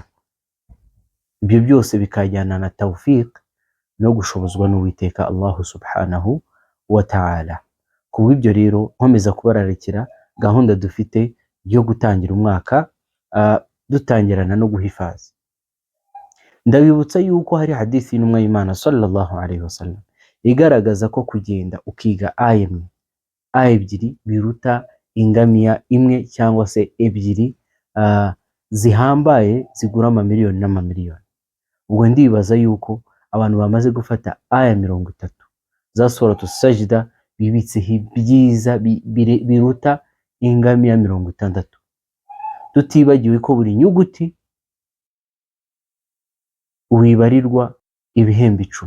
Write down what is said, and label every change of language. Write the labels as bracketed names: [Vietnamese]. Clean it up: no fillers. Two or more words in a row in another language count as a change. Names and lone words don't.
[Kinyarwanda] Ibyo byose bikajyana na tawfiq no gushobozwa n'Uwiteka Allah [Arabic] سبحانه وتعالى. [Kinyarwanda] Kubw'ibyo rero nkomeza kubararikira gahunda dufite yo gutangira umwaka dutangirana no guhifaza. Ndabibutsa yuko hari hadithi y'intumwa y'Imana [Arabic] صلى الله عليه وسلم [Kinyarwanda] igaragaza ko kugenda ukiga aya ebyiri biruta ingamiya imwe cyangwa se ebyiri zihambaye zigura amamiliyoni n'amamiliyoni. Ubwo ndibaza yuko abantu bamaze gufata aya 30 za suratu sajida bibitseho ibyiza biruta ingamiya 60, tutibagiwe ko buri nyuguti wibarirwa ibihembo 10.